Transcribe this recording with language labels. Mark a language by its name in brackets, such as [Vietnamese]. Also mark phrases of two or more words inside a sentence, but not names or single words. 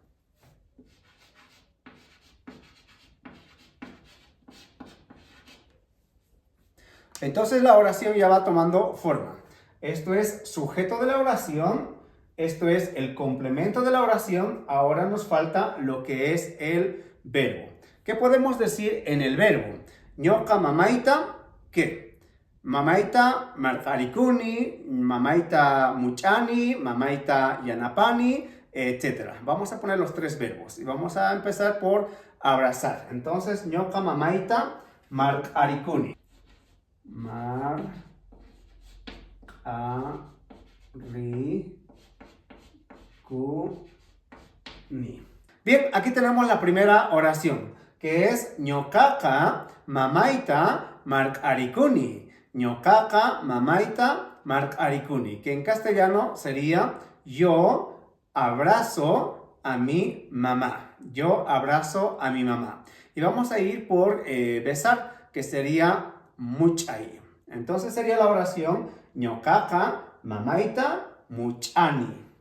[Spanish] Entonces la oración ya va tomando forma. Esto es sujeto de la oración, esto es el complemento de la oración, ahora nos falta lo que es el verbo. ¿Qué podemos decir en el verbo? [Quechua] Ñoca mamaita, ¿qué? Mamaita marcaricuni, mamaita muchani, mamaita yanapani, etc. [Spanish] Vamos a poner los tres verbos y vamos a empezar por abrazar. [Quechua] Entonces, ñoca mamaita marcaricuni. [Spanish] Bien, aquí tenemos la primera oración, que es [Quechua] ñocaca mamaita marcaricuni. Ñocaca mamaita marcaricuni, [Spanish] que en castellano sería yo abrazo a mi mamá. Yo abrazo a mi mamá. Y vamos a ir por besar, que sería muchay. Entonces sería la oración [Quechua] ñocaca mamaita muchani.